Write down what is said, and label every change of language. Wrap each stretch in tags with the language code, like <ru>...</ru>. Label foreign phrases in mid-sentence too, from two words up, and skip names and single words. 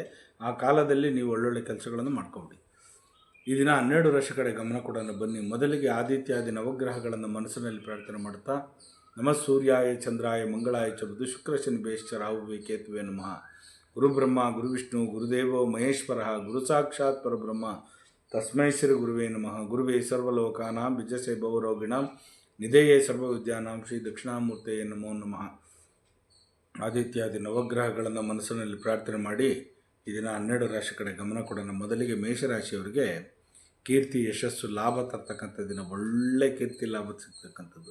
<kn>ಆ ಕಾಲದಲ್ಲಿ ನೀವು ಒಳ್ಳೊಳ್ಳೆ ಕೆಲಸಗಳನ್ನು ಮಾಡ್ಕೊಬಿಡಿ. ಈ ದಿನ 12 ರಾಶಿ ಕಡೆ ಗಮನ ಕೊಡೋಣ ಬನ್ನಿ. ಮೊದಲಿಗೆ ಆದಿತ್ಯಾದಿ ನವಗ್ರಹಗಳನ್ನು ಮನಸ್ಸಿನಲ್ಲಿ ಪ್ರಾರ್ಥನೆ ಮಾಡುತ್ತಾ,</kn> <sa>ನಮಃ ಸೂರ್ಯಾಯ ಚಂದ್ರಾಯ ಮಂಗಳಾಯ ಚ ಬುಧ ಶುಕ್ರ ಶನಿ ಬೇಶ್ಚ ರಾಹುವೇ ಕೇತುವೆ ನಮಃ. ಗುರುಬ್ರಹ್ಮ ಗುರುವಿಷ್ಣು ಗುರುದೇವೋ ಮಹೇಶ್ವರ ಗುರು ಸಾಕ್ಷಾತ್ ಪರಬ್ರಹ್ಮ ತಸ್ಮೈ ಶ್ರೀ ಗುರುವೇ ನಮಃ. ಗುರುವೇ ಸರ್ವಲೋಕಾನಾಂ ವಿಜಯಸೇ ಭವರೋಗಿಣಾಂ ನಿಧೇಯೇ ಸರ್ವವಿದ್ಯಾನಾಂ ಶ್ರೀ ದಕ್ಷಿಣಾಮೂರ್ತೆಯೇ ನಮೋ ನಮಃ.</sa> <kn>ಆದಿತ್ಯಾದಿ ನವಗ್ರಹಗಳನ್ನು ಮನಸ್ಸಿನಲ್ಲಿ ಪ್ರಾರ್ಥನೆ ಮಾಡಿ ಈ ದಿನ 12 ರಾಶಿ ಕಡೆ ಗಮನ ಕೊಡೋಣ. ಮೊದಲಿಗೆ ಮೇಷರಾಶಿಯವರಿಗೆ ಕೀರ್ತಿ, ಯಶಸ್ಸು, ಲಾಭ ತರ್ತಕ್ಕಂಥ ದಿನ, ಒಳ್ಳೆ ಕೀರ್ತಿ ಲಾಭ ಸಿಗ್ತಕ್ಕಂಥದ್ದು.</kn>